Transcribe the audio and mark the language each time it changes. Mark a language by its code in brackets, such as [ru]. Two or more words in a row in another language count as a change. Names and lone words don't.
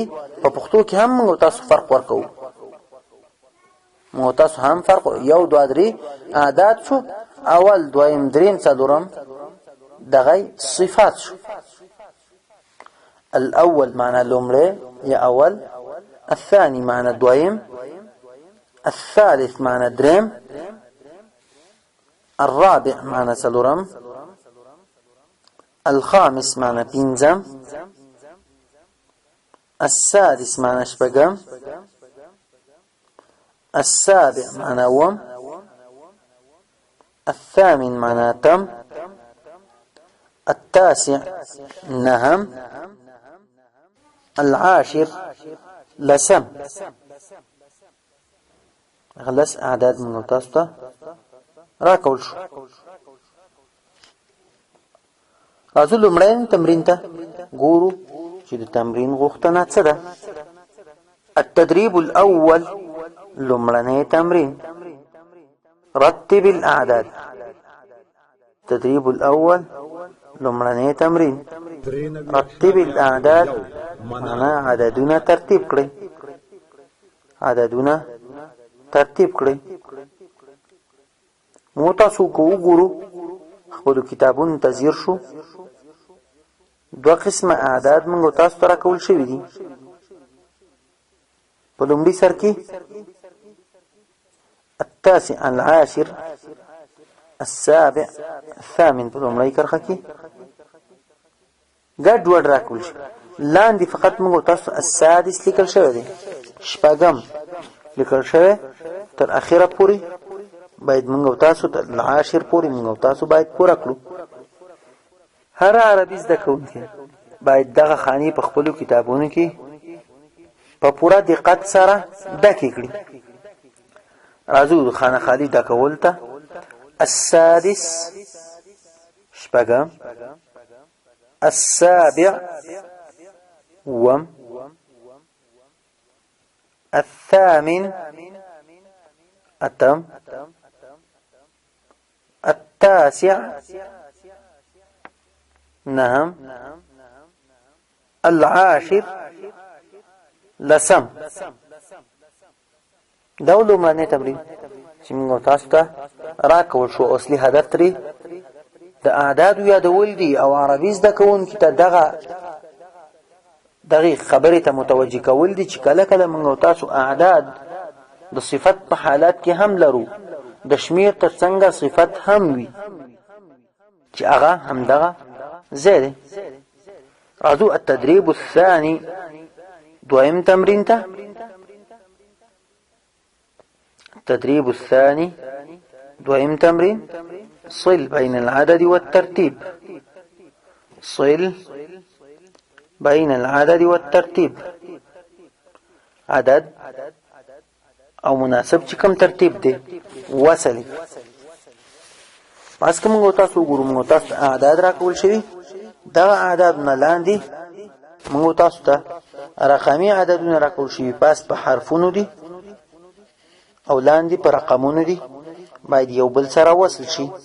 [ps] په پښتو کې هم موږ تاسو فرق ورکو، موږ تاسو هم فرق یو دوه درې عدد شو. اول دویم دریم څلورم دغه صفات شو. الاول معنا لومړی یا اول، الثاني معنا دویم، الثالث معنا دریم، الرابع معنا څلورم، الخامس معنا پنځم، السادس معنا شپږم، السابع معنا اووم، الثامن معنا اتم، التاسع نهم، العاشر لسم. غلس اعداد من تاسو ته راکول شو. راځو لومړی تمرین ته ګورو چې د تمرین غوښتنه څه ده. [ar] التدريب الاول [ps] لومړنی تمرین. [ar] رتب الاعداد. التدريب الاول [ps] لومړنی تمرین. [ar] رتب الاعداد [ps] معنا عددونه ترتیب کړئ. عددونه ترتیب کړئ. مو تاسو کو وګورو خپل کتابونو ته ځیر شو. دوه قسمه اعداد موږ تاسو ته راکول شوي دي. په لومړي سر کې [ar] التاسع، العاشر، السابع، الثامن. [ps] په لومړۍ کرښه کې ګډ وډ راکول شي. لاندې فقط موږ تاسو السادس لیکل شوی دی، شپږم لیکل شوی. تر اخره پورې باید موږ تاسو ته العاشر پورې موږ تاسو باید پوره کړو. هر عربي زده کوونکی باید دغه خاني په خپل کتابونو کې په پوره دقت سره ډکې کړي. راځو خانه خالي ډکول ته. السادس شپږم، السابع اووم، الثامن اتم، التاسع نهم، العاشر لسم. دا لومړنی تمرین چې موږ تاسو ته راکول شو. اصلي هدف ترې د اعدادو یادول دي او عربي زده کوونکي ته دغه خبرې ته متوجه کول دي چې کله کله موږ تاسو اعداد د صفت په حالت کې هم لرو، د شمیر تر څنګه صفت هم وي چې هغه همدغه ځای دی. راځو [ar] التدریب الثاني، [ps] دویم تمرین ته. [ar] التدريب الثاني [ps] دویم تمرین، [ar] صل بين العدد والترتيب. صل بين العدد والترتيب، [ps] عدد او مناسب چې کوم ترتیب دی وصلی. پس کوم موږ تاسو ګورو، موږ تاسو اعداد راکول شوي، دا اعداد نه لاندې موږ تاسو ته رقمي عددونه راکول شوي، پس په حرفونو دي او لاندې په رقمونو دي، باید یو بل سره وصل شي.